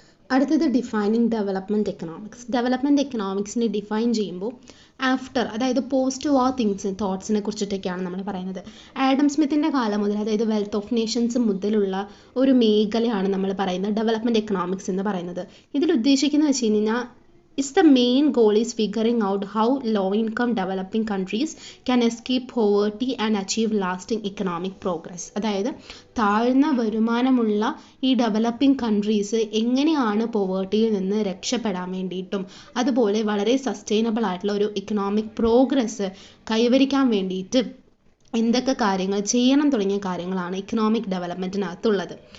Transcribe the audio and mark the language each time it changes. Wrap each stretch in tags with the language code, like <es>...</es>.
<ml>അടുത്തത് defining development economics. Development എക്കണോമിക്സിനെ define ചെയ്യുമ്പോൾ after, അതായത് പോസ്റ്റ് വാർ തോട്ട്സിനെ കുറിച്ചിട്ടൊക്കെയാണ് നമ്മൾ പറയുന്നത്. ആഡം സ്മിത്തിൻ്റെ കാലം മുതൽ, അതായത് വെൽത്ത് ഓഫ് നേഷൻസ് മുതലുള്ള ഒരു മേഖലയാണ് നമ്മൾ പറയുന്നത് ഡെവലപ്മെൻറ്റ് എക്കണോമിക്സ് എന്ന് പറയുന്നത്. ഇതിൽ ഉദ്ദേശിക്കുന്നത് വെച്ച് കഴിഞ്ഞാൽ</ml> <en>the main goal is figuring out how low-income developing countries can escape poverty and achieve lasting economic progress.</en> <ml>അതായത് താഴ്ന്ന വരുമാനമുള്ള ഈ ഡെവലപ്പിംഗ് കൺട്രീസ് എങ്ങനെയാണ് പോവേർട്ടിയിൽ നിന്ന് രക്ഷപ്പെടാൻ വേണ്ടിയിട്ടും അതുപോലെ വളരെ സസ്റ്റൈനബിൾ ആയിട്ടുള്ള ഒരു ഇക്കണോമിക് പ്രോഗ്രസ് കൈവരിക്കാൻ വേണ്ടിയിട്ട് എന്തൊക്കെ കാര്യങ്ങൾ ചെയ്യണം തുടങ്ങിയ കാര്യങ്ങളാണ് ഇക്കണോമിക് ഡെവലപ്മെൻറ്റിനകത്തുള്ളത്.</ml>